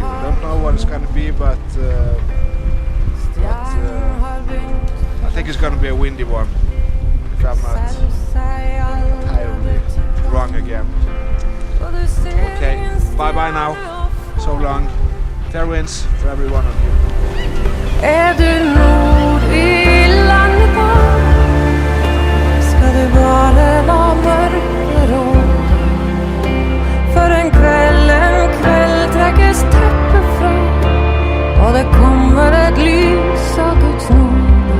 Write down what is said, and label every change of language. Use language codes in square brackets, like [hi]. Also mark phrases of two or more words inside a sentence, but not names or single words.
[en] I don't know what it's gonna be, but I think it's gonna be a windy one, if I'm not entirely wrong again. Okay, bye bye now. So long. Fair winds for every one of you. [no] Du nord i landet da? Skal du bare la mørket råde? For en kveld trekkes teppet fra, og det kommer et lys av Guds nåde.